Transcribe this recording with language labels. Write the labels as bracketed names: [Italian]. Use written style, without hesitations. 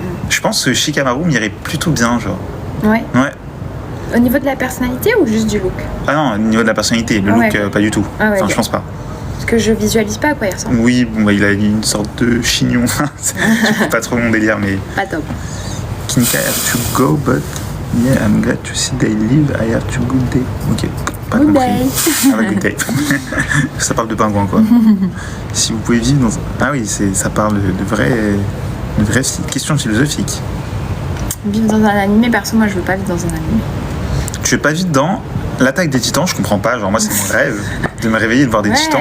[French] Je pense que Shikamaru m'irait plutôt bien, genre. Ouais. Ouais. Au niveau de la personnalité ou juste du look? Ah non, au niveau de la personnalité, le look, pas du tout. Ah ouais, enfin, okay. je pense pas. Parce que je visualise pas à quoi il ressemble. Oui, bon, bah, il a une sorte de chignon. C'est pas trop mon délire, mais. Pas top. [English] Kinkai, I have to go, but yeah, I'm glad to see they live. I have to good day. [French] Ok, pas [English] Good [French] compris. [English] day. Have a good day. [French] Ça parle de pingouin, quoi. Si vous pouvez vivre dans. Ah oui, ça parle de vraies questions philosophiques. Vivre dans un animé, perso, moi je veux pas vivre dans un animé. Tu veux pas vivre dans l'Attaque des Titans? Je comprends pas. Genre, moi, c'est mon rêve de me réveiller et de voir des titans.